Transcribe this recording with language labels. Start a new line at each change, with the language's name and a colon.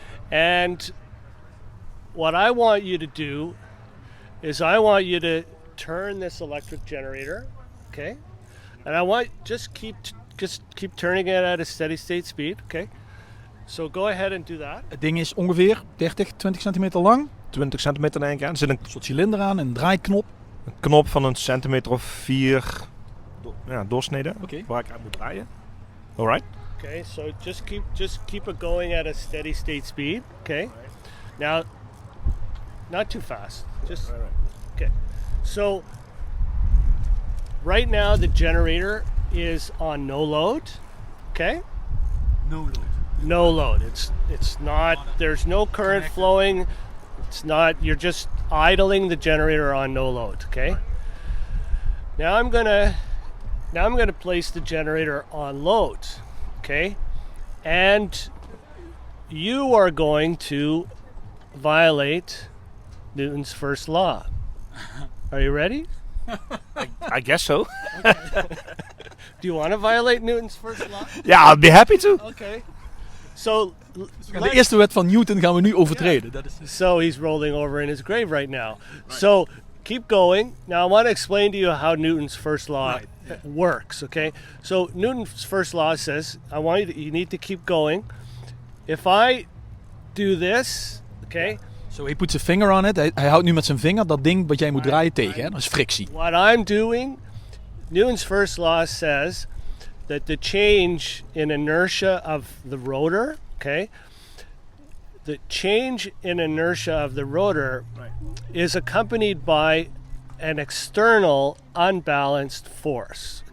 English: And what I want you to do is I want you to turn this electric generator, okay? And I want just keep turning it at a steady state speed, okay? So go ahead and do that.
Dutch: Het ding is ongeveer 30, 20 centimeter lang. 20 centimeter denk ik aan. Er zit een soort cilinder aan en een draaiknop. Een knop van een centimeter of 4 doorsneden, waar ik aan moet draaien.
English: Alright. Okay, so just keep it going at a steady state speed. Okay. Now, not too fast. Just right. okay. So right now the generator is on no load. Okay? No load. No load. It's not. There's no current flowing. It's not. You're just idling the generator on no load. Okay. Now I'm gonna place the generator on load. Okay, and you are going to violate Newton's first law. Are you ready? I guess so. Do you want to violate Newton's first law? Yeah, I'd be happy to. Okay. So
Dutch: De eerste wet van Newton gaan we nu overtreden. Dat is
English: So he's rolling over in his grave right now. So keep going. Now I want to explain to you how Newton's first law works. Okay. So Newton's first law says, you need to keep going. If I do this, okay.
Dutch: So hij put zijn vinger on it. Hij houdt nu met zijn vinger dat ding wat jij moet draaien tegen. Hè? Dat is frictie.
English: What I'm doing, Newton's first law says that the change in inertia of the rotor, okay, the change in inertia of the rotor is accompanied by an external unbalanced force.